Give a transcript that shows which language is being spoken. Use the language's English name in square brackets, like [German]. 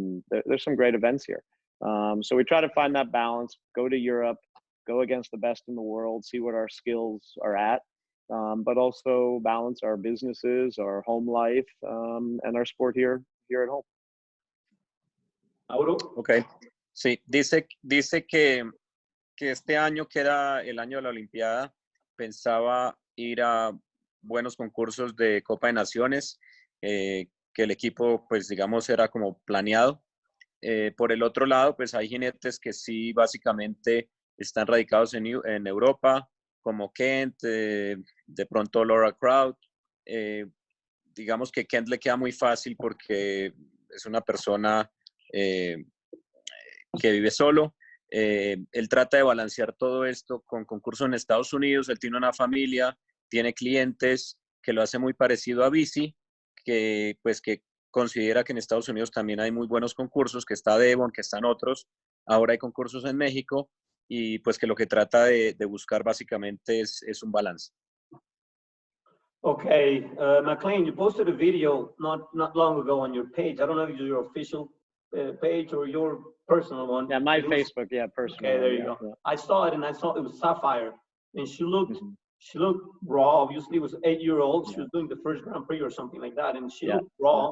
[English] There's some great events here. So we try to find that balance, go to Europe, go against the best in the world, see what our skills are at, but also balance our businesses, our home life, and our sport here at home. Mauro? [Spanish] Ok, sí, dice que este año, que era el año de la Olimpiada, pensaba ir a buenos concursos de Copa de Naciones, que el equipo, pues digamos, era como planeado. Por el otro lado, pues hay jinetes que sí básicamente están radicados en Europa, como Kent, de pronto Laura Kraut. Digamos que Kent le queda muy fácil porque es una persona que vive solo. Él trata de balancear todo esto con concursos en Estados Unidos. Él tiene una familia, tiene clientes, que lo hace muy parecido a Bici, que pues que considera que en Estados Unidos también hay muy buenos concursos, que está Devon, que están otros. Ahora hay concursos en México y pues que lo que trata de buscar básicamente es un balance. [English] Okay, McLain, you posted a video not long ago on your page. I don't know if it's your official page or your personal one. Yeah, my Facebook, yeah, personal. Okay, there you go. Yeah. I saw it, and I saw it was Sapphire, and she looked raw. Obviously, it was 8-year-old. She was doing the first Grand Prix or something like that, and she looked raw.